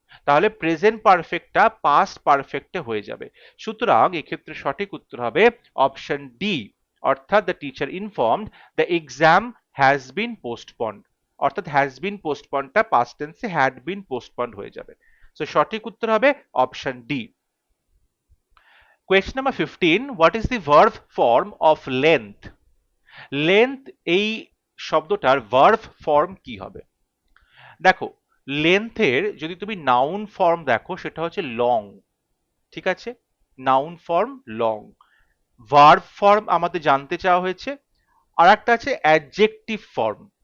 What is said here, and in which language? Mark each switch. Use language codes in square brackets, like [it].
[bn] তাহলে present পারফেক্টটা past পারফেক্টে হয়ে যাবে। সুতরাং এক্ষেত্রে সঠিক উত্তর হবে অপশন ডি, অর্থাৎ [en] the teacher informed the exam has been postponed, [bn] অর্থাৎ হ্যাজ বিন পোস্টপন্ডটা পাস্ট টেন্সে হ্যাড বিন পোস্টপন্ড হয়ে যাবে। সো সঠিক উত্তর হবে option D. [en] Question number 15, what is the verb form of length? [bn] Length এই শব্দটার verb form কি হবে? দেখো, length এর যদি তুমি noun form দেখো, সেটা হচ্ছে long, ঠিক আছে, noun form long। verb form আমাদের জানতে চাওয়া হয়েছে। আর একটা আছে adjective form।